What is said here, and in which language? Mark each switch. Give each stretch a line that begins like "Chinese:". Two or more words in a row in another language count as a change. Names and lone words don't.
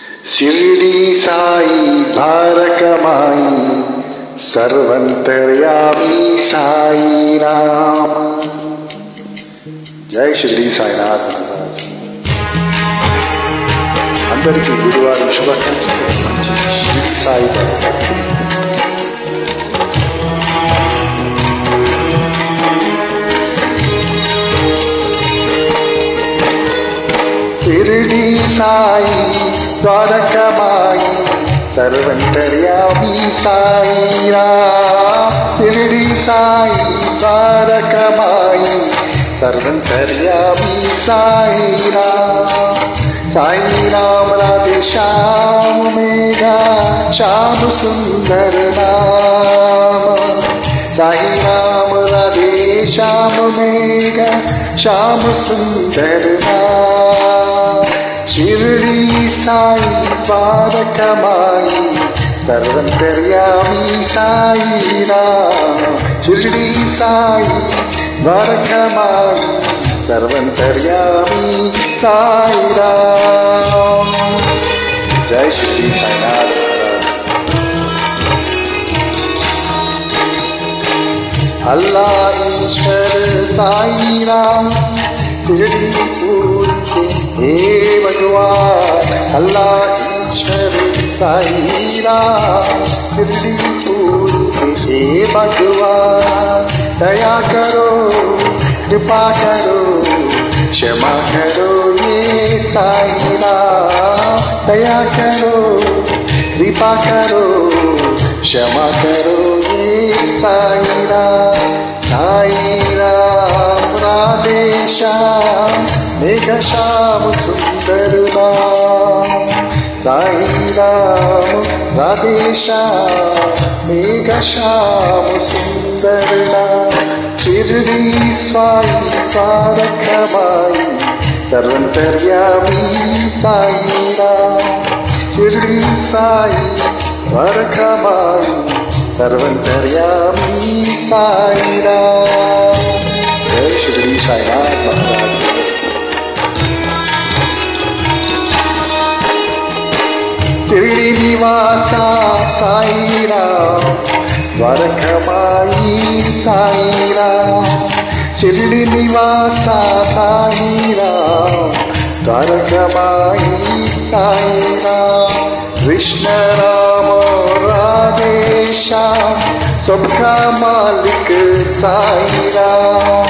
Hindi: शिर्डी साई भारकमाई सर्वंतर्यामी साई राम. जय शिर्डी साईनाथ महाराज.
Telugu: అందరికీ గురువారం శుభాకాంక్షలు.
Hindi: शिर्डी साई शिर्डी साई द्वारकमाई सर्वंतर्यामी साई राम. शिर्डी साई द्वारकमाई सर्वंतर्यामी साई राम. साई राम राधे श्याम मेघा श्याम सुंदर नाम. साई राम राधे श्याम मेघा श्याम सुंदर नाम. शिर्डी साई द्वारकमाई सर्वंतर्यामी साई राम. शिर्डी साई द्वारकमाई सर्वंतर्यामी साई राम. जय शिर्डी साईनाथ महाराज. अल्लाह ईश्वर साई राम शिरडीपुर के हे भगवान. अल्लाह ईश्वर साई राम शिरडीपुर के हे भगवान. दया करो कृपा करो क्षमा करो ये साई राम. दया करो कृपा करो क्षमा करो ये साई राम. साई राम राधे श्याम मेघ श्याम सुंदर नाम. साई राम राधे श्याम मेघ श्याम सुंदर नाम. शिर्डी साई द्वारकमाई सर्वंतर्यामी साई राम. शिर्डी साई द्वारकमाई सर्वंतर्यामी साई राम. जय शिर्डी साईनाथ महाराज. शिर्डी निवासा साई राम द्वारकमाई साई राम. शिर्डी निवासा साई राम द्वारकमाई साई राम. कृष्ण राम राधे श्याम सबका मालिक साई राम.